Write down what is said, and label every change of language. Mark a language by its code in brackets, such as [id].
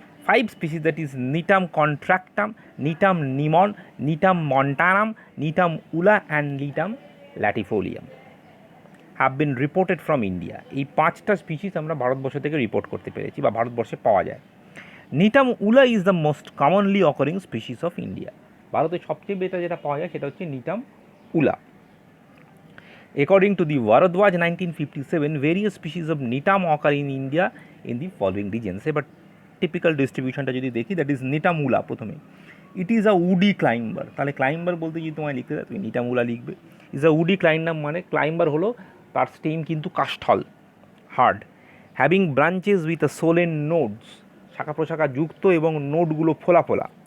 [en] 5 species that is Gnetum contractum, Gnetum gnemon, Gnetum montanum, Gnetum ula and Gnetum latifolium have been reported from India. [bn] এই 5টা species আমরা ভারতবর্ষ থেকে রিপোর্ট করতে পেরেছি বা ভারতবর্ষে পাওয়া যায়। [en] Gnetum ula is the most commonly occurring species of India. [bn] ভারতে সবচেয়ে বেটার যেটা পাওয়া যায় সেটা হচ্ছে নিটাম উলা। [en] According to the Bharadwaj 1957, various species of nitam occur in India in the following regions. [bn] এবার টিপিক্যাল ডিস্ট্রিবিউশনটা যদি দেখি, দ্যাট ইজ নিটামুলা প্রথমে। [en] It is a woody climber. [bn] তাহলে ক্লাইম্বার বলতে যদি তোমায় লিখতে দেয় তুমি নিটামুলা লিখবে। [en] is a woody climber [bn] মানে ক্লাইম্বার হলো তার স্টেম কিন্তু কাষ্ঠল, hard, [en] having branches with a swollen nodes, [bn] শাখা প্রশাখা যুক্ত এবং নোডগুলো ফোলা ফোলা।